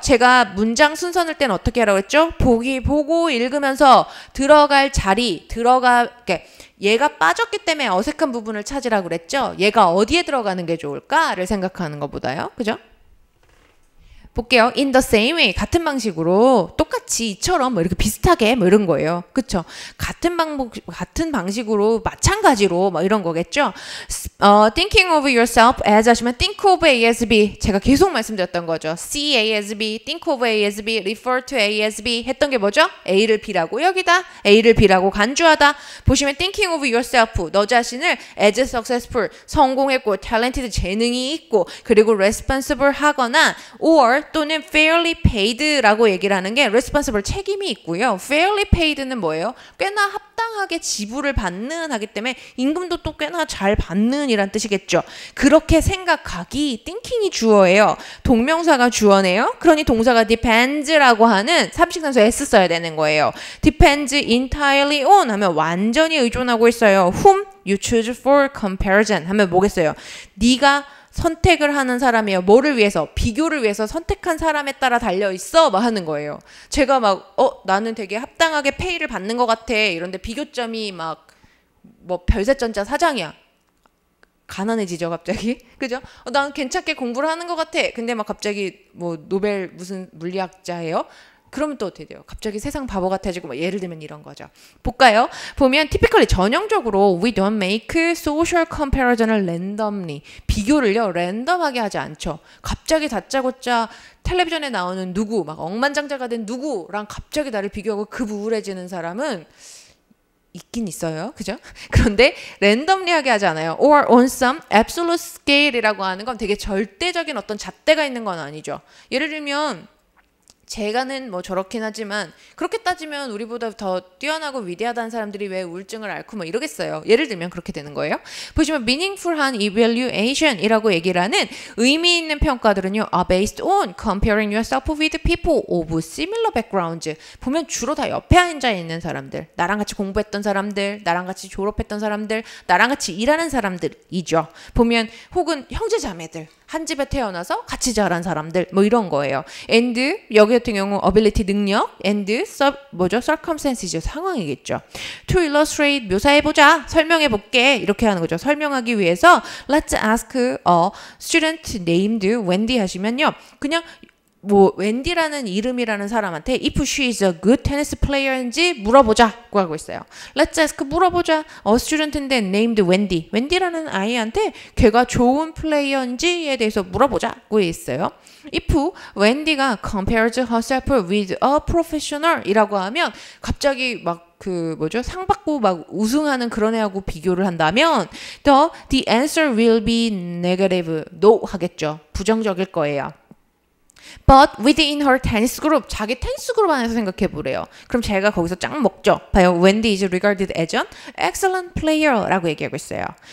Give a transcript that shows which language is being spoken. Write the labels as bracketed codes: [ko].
[ko] 제가 문장 순서 넣을 때는 어떻게 하라고 했죠? 보고 읽으면서 들어갈 자리, 얘가 빠졌기 때문에 어색한 부분을 찾으라고 그랬죠? 얘가 어디에 들어가는 게 좋을까를 생각하는 것보다요. 그죠? 볼게요. [en] In the same way. [ko] 같은 방식으로 똑같이 이처럼 뭐 이렇게 비슷하게 뭐 이런 거예요. 그쵸? 같은 방식으로 마찬가지로 뭐 이런 거겠죠? [en] Thinking of yourself as 하시면 think of A as B. [ko] 제가 계속 말씀드렸던 거죠. [en] See A as B, think of A as B, refer to A as B [ko] 했던 게 뭐죠? A를 B라고 여기다, A를 B라고 간주하다. 보시면 [en] thinking of yourself. [ko] 너 자신을 [en] as successful. [ko] 성공했고, talented. 재능이 있고, 그리고 responsible 하거나 or 또는 [en] fairly paid [ko] 라고 얘기를 하는 게 responsible 책임이 있고요. fairly paid는 뭐예요? 꽤나 합당하게 지불을 받는 하기 때문에 임금도 또 꽤나 잘 받는 이란 뜻이겠죠. 그렇게 생각하기 thinking이 주어예요. 동명사가 주어네요. 그러니 동사가 depends라고 하는 삼식단수 s 써야 되는 거예요. [en] depends entirely on [ko] 하면 완전히 의존하고 있어요. [en] whom you choose for comparison [ko] 하면 뭐겠어요? 네가 선택을 하는 사람이에요. 뭐를 위해서? 비교를 위해서 선택한 사람에 따라 달려있어? 막 하는 거예요. 제가 막 나는 되게 합당하게 페이를 받는 것 같아. 이런데 비교점이 막 뭐 별세전자 사장이야. 가난해지죠 갑자기. 그죠? 난 괜찮게 공부를 하는 것 같아. 근데 막 갑자기 뭐 노벨 무슨 물리학자예요? 그러면 또 어떻게 돼요? 갑자기 세상 바보 같아지고 뭐 예를 들면 이런 거죠. 볼까요? 보면 typically 전형적으로 [en] we don't make social comparison [ko] 을 randomly 비교를요 랜덤하게 하지 않죠. 갑자기 다짜고짜 텔레비전에 나오는 누구 막 억만장자가 된 누구랑 갑자기 나를 비교하고 급우울해지는 사람은 있긴 있어요. 그죠? 그런데 랜덤리하게 하지 않아요. [en] or on some absolute scale [ko] 이라고 하는 건 되게 절대적인 어떤 잣대가 있는 건 아니죠. 예를 들면 제가는 뭐 저렇긴 하지만 그렇게 따지면 우리보다 더 뛰어나고 위대하다는 사람들이 왜 우울증을 앓고 뭐 이러겠어요. 예를 들면 그렇게 되는 거예요. 보시면 [en] meaningful한 evaluation [ko] 이라고 얘기를 하는 의미 있는 평가들은요 [en] are based on comparing yourself with people of similar backgrounds. [ko] 보면 주로 다 옆에 앉아 있는 사람들, 나랑 같이 공부했던 사람들, 나랑 같이 졸업했던 사람들, 나랑 같이 일하는 사람들이죠. 보면 혹은 형제 자매들 한 집에 태어나서 같이 자란 사람들 뭐 이런 거예요. and 여기 같은 경우 ability 능력 and circumstances 상황이겠죠. to illustrate 묘사해보자 설명해볼게 이렇게 하는 거죠. 설명하기 위해서 [en] let's ask a student named Wendy [ko] 하시면요 그냥 뭐 웬디라는 이름이라는 사람한테 [en] if she is a good tennis player [ko] 인지 물어보자고 하고 있어요. [en] Let's ask [ko] 물어보자. [en] student인데 named Wendy. [ko] 웬디라는 아이한테 걔가 좋은 플레이어인지에 대해서 물어보자고 있어요. if 웬디가 [en] compares herself with a professional [ko] 이라고 하면 갑자기 막 그 뭐죠? 상 받고 막 우승하는 그런 애하고 비교를 한다면 [en] the answer will be negative. [ko] no 하겠죠. 부정적일 거예요. [en] But within her tennis group, [ko] 자기 테니스 그룹 안에서 생각해 보래요. 그럼 제가 거기서 짱 먹죠. 봐요. [en] Wendy is regarded as an excellent player [ko] 라고 얘기하고 있어요.